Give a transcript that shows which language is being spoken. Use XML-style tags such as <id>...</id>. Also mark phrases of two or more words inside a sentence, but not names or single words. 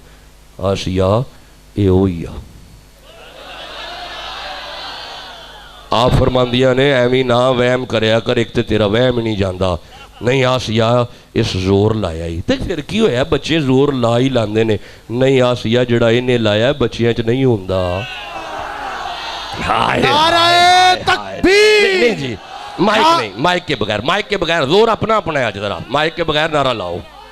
<pa>آسیہ اے ہوئی آ. آپ فرماندیاں نے ایویں نہ وہم کریا کر, ایک تے تیرا وہم نہیں جاندا. نہیں آسیہ اس زور لایا ہی, تے پھر کی ہویا, بچے زور لا ہی لاندے نے. نہیں آسیہ جڑا انہیں لایا بچیاں چ نہیں ہوندا.</pa> <ur>نعرہ تکبیر. نہیں جی, مائک نہیں, مائک کے بغیر, مائک کے بغیر, زور اپنا اپنا ہے آج ذرا, مائک کے بغیر نعرہ لاؤ.</ur>